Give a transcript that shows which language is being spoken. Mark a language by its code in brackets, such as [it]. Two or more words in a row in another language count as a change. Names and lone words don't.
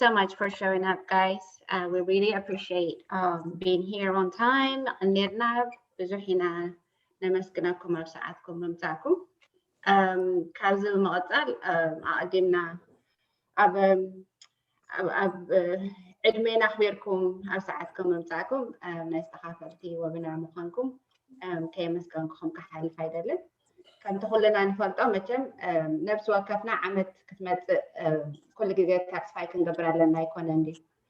[en] so much for showing up, guys. We really appreciate being here on time. [ti] ነርና ብዙሕና ነመስግነኩም ኣብ ሰዓትኩም ምምፃእኩም ካብዚ ብምቕፃል ኣቀዲምና ኣብ ዕድሜና ኣኽቢርኩም ኣብ ሰዓትኩም ምምፃእኩም ናይ ዝተኻፈልቲ ወቢናር ምዃንኩም ከየመስገንኩም ክሓልፍ ኣይደልን ከምቲ ኩልና ንፈልጦ መቸም ነብሲ ወከፍና ዓመት ክትመፅእ ኩሉ ግዜ ታክስ ፋይል ክንገብር ኣለና ኣይኮነን ድዩ